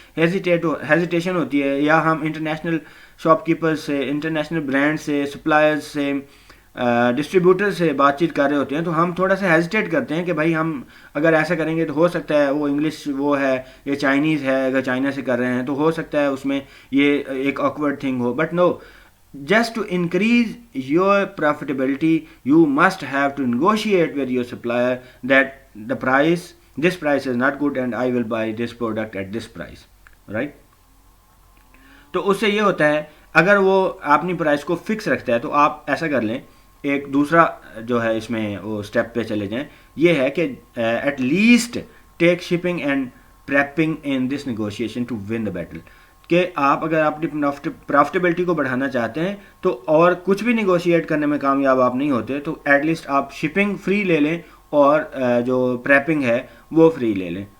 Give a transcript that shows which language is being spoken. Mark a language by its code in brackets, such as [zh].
[ur] Hesitation ہوتی ہے, یا ہم انٹرنیشنل شاپ کیپر سے, انٹرنیشنل برانڈ سے, سپلائر سے, ڈسٹریبیوٹر سے بات چیت کر رہے ہوتے ہیں, تو ہم تھوڑا سا ہیزیٹیٹ کرتے ہیں کہ بھائی ہم اگر ایسا کریں گے تو ہو سکتا ہے وہ انگلش وہ ہے یا چائنیز ہے, اگر چائنا سے کر رہے ہیں تو ہو سکتا ہے اس میں یہ ایک [en] awkward thing [ur] ہو. [en] But no, just to increase your profitability you must have to negotiate with your supplier that this price is not good and I will buy this product at this price, right. [ur] تو اس سے یہ ہوتا ہے اگر وہ اپنی price کو fix رکھتا ہے تو آپ ایسا کر لیں, ایک دوسرا جو ہے اس میں وہ اسٹیپ پہ چلے جائیں, یہ ہے کہ [en] At least take shipping and prepping in this negotiation to won the battle. [ur] کہ آپ اگر اپنی پروفٹیبلٹی کو بڑھانا چاہتے ہیں تو اور کچھ بھی نیگوشیٹ کرنے میں کامیاب آپ نہیں ہوتے تو [en] at least [ur] آپ شپنگ فری لے لیں اور جو پریپنگ ہے وہ فری لے لیں.